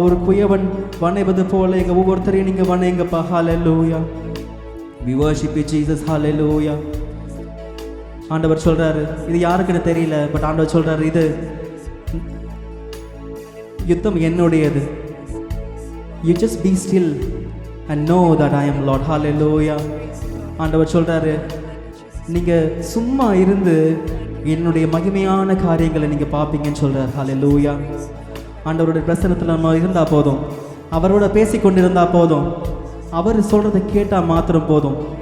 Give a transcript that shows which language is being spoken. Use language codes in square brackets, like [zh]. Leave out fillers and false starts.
[ta] ஒரு குயவன் வணைவது போல எங்க ஒவ்வொருத்தரையும் நீங்க வணைங்கப்பா. ஹalleluya. [en] We worship you Jesus. Hallelujah. [ta] ஆண்டவர் சொல்றாரு இது யாருக்குன்னு தெரியல, பட் ஆண்டவர் சொல்றாரு இது யுத்தம் என்னுடையது. [en] You just be still and know that I am Lord. Hallelujah. [ta] ஆண்டவர் சொல்றாரு நீங்க சும்மா இருந்து என்னுடைய மகிமையான காரியங்களை நீங்க பார்ப்பீங்கன்னு சொல்றாரு. Hallelujah. ஆண்டவருடைய பிரசன்னத்தில் நம்ம இருந்தா போதும், அவரோட பேசிக்கொண்டிருந்தா போதும், அவர் சொல்கிறத கேட்டால் மாத்திரம் போதும்.